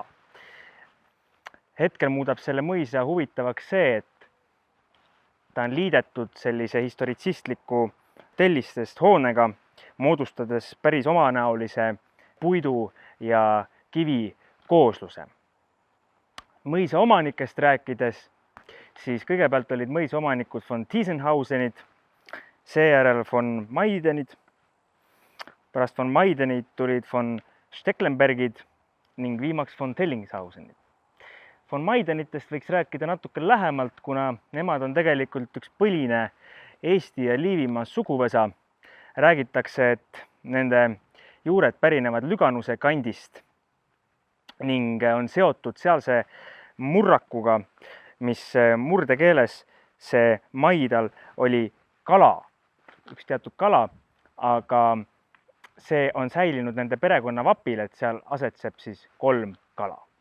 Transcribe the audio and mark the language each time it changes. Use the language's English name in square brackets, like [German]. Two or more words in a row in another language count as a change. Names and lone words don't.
[Estonian] Hetkel muudab selle mõisa huvitavaks see, et ta on liidetud sellise historitsistliku tellistest hoonega, moodustades päris omanäolise puidu ja kivi koosluse. Mõisa omanikest rääkides, siis kõigepealt olid mõisa omanikud von Thiesenhausenid, seejärel von Maidenid, pärast von Maidenid tulid von Stecklenbergid ning viimaks von Dellingshausenid. Von Maidenitest võiks rääkida natuke lähemalt, kuna nemad on tegelikult üks põline Eesti ja Liivimaa suguvõsa. Räägitakse, et nende juured pärinevad Lüganuse kandist ning on seotud sealse murrakuga, mis murdekeeles see Maidal oli kala, üks teatud kala, aga see on säilinud nende perekonna vapil, et seal asetseb siis 3 kala.